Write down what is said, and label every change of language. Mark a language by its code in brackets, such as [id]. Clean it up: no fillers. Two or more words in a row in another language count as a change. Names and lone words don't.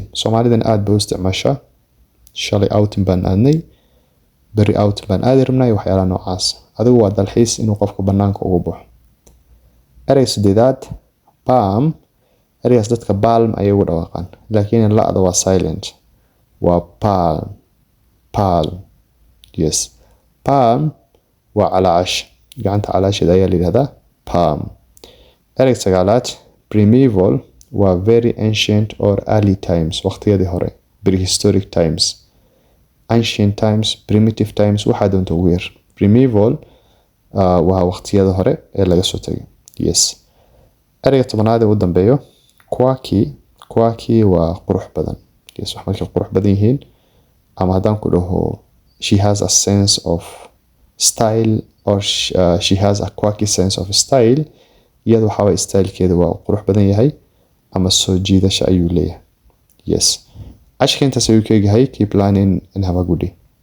[so] Soomaalidan aad bay u isticmaashaa. Shalay outing baan aadnay, beri outing baan aadi rabnay, waxyaalaha noocaas. Adigu waa dalxiis inuu qofku banaanka ugu baxo. Ereyga siddeedaad, ereygaas dadka palm ayay ugu dhawaaqaan, laakiin la'da waa silent. Waa palm. Yes. Palm waa calaacash. Gacanta calaasheeda ayaa la yiraahdaa palm. Ereyga sagaalaad, primeval waa [en] very ancient or early times. [so] Waqtiyadii hore. [en] Prehistoric times. Ancient times, primitive times, [so] waxaa doonta ugu yar. Primeval waa waqtiyada hore ee laga soo tagay. [en] Yes. [so] Ereyga tobanaad ee ugu dambeeyo, quirky waa qurux badan. [en] Yes, [so] wax markay qurux badan yihiin ama haddaan ku dhaho [en] she has a sense of style or she has a quirky sense of style, [so] iyada waxaa waay stylekeeda waa qurux badan yahay ama soo jiidasho ayuu leeyahay. Yes. Ashka intaas ayuu ka egahay. [en] Keep learning and have a good day.